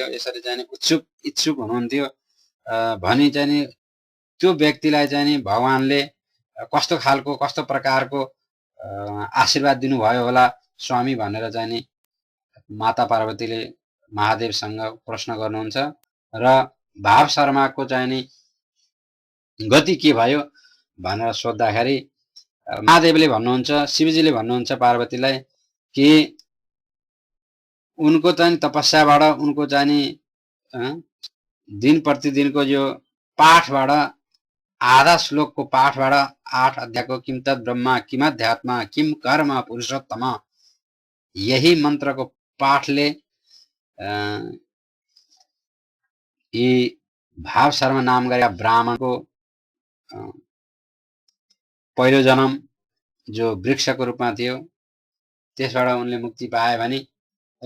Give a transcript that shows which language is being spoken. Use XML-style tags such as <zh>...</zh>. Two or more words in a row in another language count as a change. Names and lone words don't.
<ne>यसरी चाहिँ इच्छुक हुनुहुन्थ्यो भनी चाहिँ त्यो व्यक्तिलाई चाहिँ भगवानले कस्तो प्रकारको आशीर्वाद दिनुभयो होला स्वामी भनेर चाहिँ माता पार्वतीले महादेवसँग प्रश्न गर्नुहुन्छ र भाव शर्माको चाहिँ गति के भयो भनेर सोद्धाखेरि महादेवले भन्नुहुन्छ, शिवजीले भन्नुहुन्छ पार्वतीलाई कि उनको चाहिँ तपस्याबाट उनको चाहिँ दिन प्रतिदिनको यो पाठबाट आधा श्लोकको पाठबाट 8 अध्यायको</ne> <sa>किम तत् ब्रह्म किम अध्यात्म किम कर्म पुरुषोत्तम</sa> <ne>यही मन्त्रको पाठले यी भाव शर्मा नाम गरेका ब्राह्मणको पहिलो जन्म जो वृक्षको रूपमा थियो त्यसबाट उनले मुक्ति पाए भने र</ne>